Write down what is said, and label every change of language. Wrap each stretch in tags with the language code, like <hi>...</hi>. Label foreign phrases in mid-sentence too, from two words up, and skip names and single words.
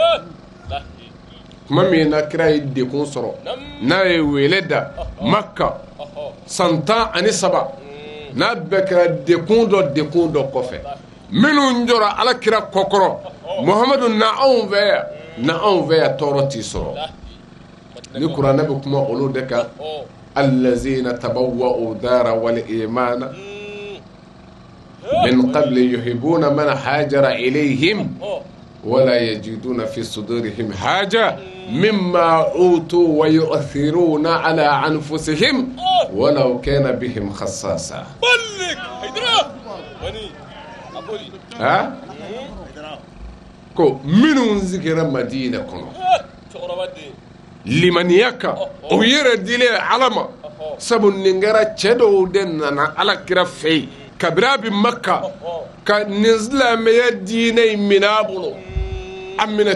<bm>tuma min na kira ye dekun sɔrɔ n'a ye wele da Makka san 13 n'a bɛɛ kɛra dekun dɔ kɔfɛ minnu jɔra Alakira kɔkɔrɔ Muhamadu na anw fɛ yan tɔɔrɔ t'i sɔrɔ ni kuranɛ bɛ kuma olu de kan</bm> <ar>الذين تبوءوا الدار والإيمان من قبل يحبون من هاجر إليهم ولا يجدون في صدورهم حاجة مما أوتوا ويؤثرون على أنفسهم ولو كان بهم خصاصة</ar> <bm>ko minnu sigira Madina kɔnɔ limaniya kan o yɛrɛ dilen Ala ma sabu nin kɛra cɛ dɔw de nana Alakira fɛ yen kabira bi Makka ka nin silamɛya diinɛ in minɛ a bolo a minɛ</bm>